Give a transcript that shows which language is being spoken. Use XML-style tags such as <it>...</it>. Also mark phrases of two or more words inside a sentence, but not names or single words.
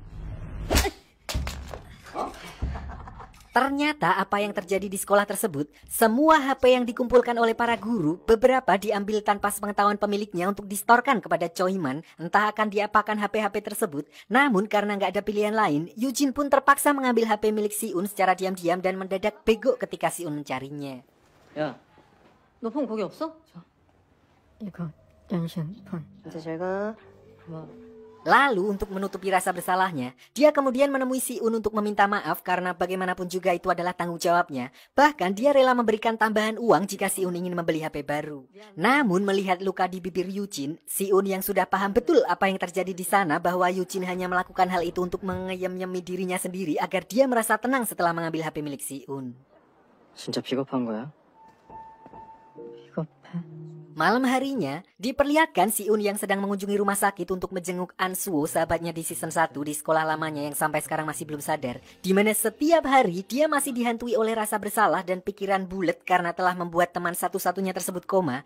<id>Ternyata apa yang terjadi di sekolah tersebut, semua HP yang dikumpulkan oleh para guru, beberapa diambil tanpa sepengetahuan pemiliknya untuk distorkan kepada Choi Man. Entah akan diapakan HP-HP tersebut, namun karena nggak ada pilihan lain, Eugene pun terpaksa mengambil HP milik si Un secara diam-diam dan mendadak bego ketika si Un mencarinya.</id> <ko>야, 너 폰 거기 없어? 이거 당신 폰. 이제 잘 가. 뭐.</ko> <id>Lalu untuk menutupi rasa bersalahnya, dia kemudian menemui si Un untuk meminta maaf karena bagaimanapun juga itu adalah tanggung jawabnya. Bahkan dia rela memberikan tambahan uang jika si Un ingin membeli HP baru. Namun melihat luka di bibir Eugene, si Un yang sudah paham betul apa yang terjadi di sana bahwa Eugene hanya melakukan hal itu untuk mengeyem-yemi dirinya sendiri agar dia merasa tenang setelah mengambil HP milik si Un.</id> <ko>진짜 비겁한 거야? 비겁해.</ko> <id>Malam harinya, diperlihatkan si Un yang sedang mengunjungi rumah sakit untuk menjenguk An Suo, sahabatnya di season 1 di sekolah lamanya yang sampai sekarang masih belum sadar. Dimana setiap hari dia masih dihantui oleh rasa bersalah dan pikiran bulet karena telah membuat teman satu-satunya tersebut koma.</id>